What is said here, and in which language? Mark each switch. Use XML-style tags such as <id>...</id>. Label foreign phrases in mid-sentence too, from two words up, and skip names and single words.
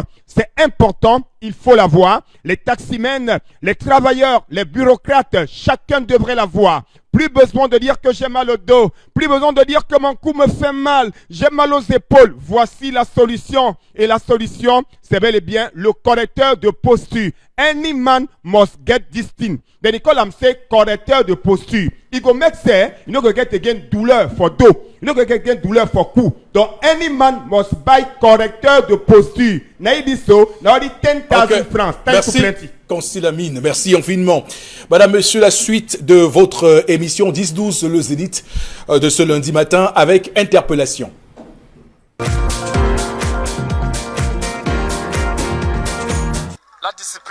<fr>C'est important, il faut l'avoir. Les taximens, les travailleurs, les bureaucrates, chacun devrait l'avoir. Plus besoin de dire que j'ai mal au dos. Plus besoin de dire que mon cou me fait mal. J'ai mal aux épaules. Voici la solution. Et la solution, c'est bel et bien le correcteur de posture.</fr> <pcm>Any man must get this thing. Then they call him say</pcm> <fr>correcteur de posture.</fr> <pcm>Il go make say, you know go get again douleur for dos. You know go get again douleur for cou. Donc any man must buy</pcm> <fr>correcteur de posture. Na il dit</fr> <pcm>so, na</pcm> <fr>il dit 10,000 francs. Merci. Consilamine, merci infiniment. Madame, Monsieur, la suite de votre émission 10-12, le Zénith de ce lundi matin avec interpellation. La discipline.</fr>